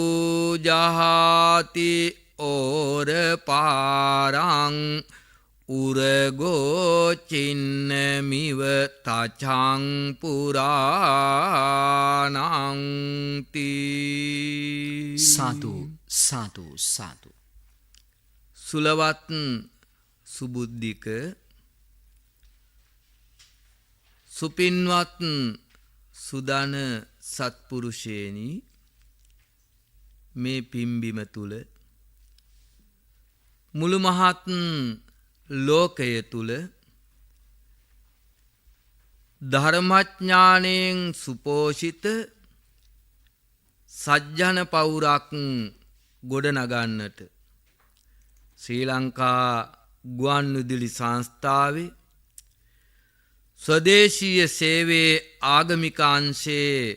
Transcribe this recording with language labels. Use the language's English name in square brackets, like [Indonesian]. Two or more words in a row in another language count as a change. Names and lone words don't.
[Pali] ජහති ඕර පාරං උරගෝ චින්නමිව තචං පුරාණං තී [Sinhala] සාදු සාදු සාදු සුලවත් සුබුද්ධික සුපින්වත් සුදන සත්පුරුෂයනි මේ පිම්බිම තුල මුළු මහත් ලෝකය තුල ධර්මඥාණයෙන් සුපෝෂිත සජ්ජන පවුරක් ගොඩනගන්නට ශ්‍රී ලංකා ගුවන්විදුලි සංස්ථාවේ ස්වදේශීය සේවයේ ආගමික අංශයේ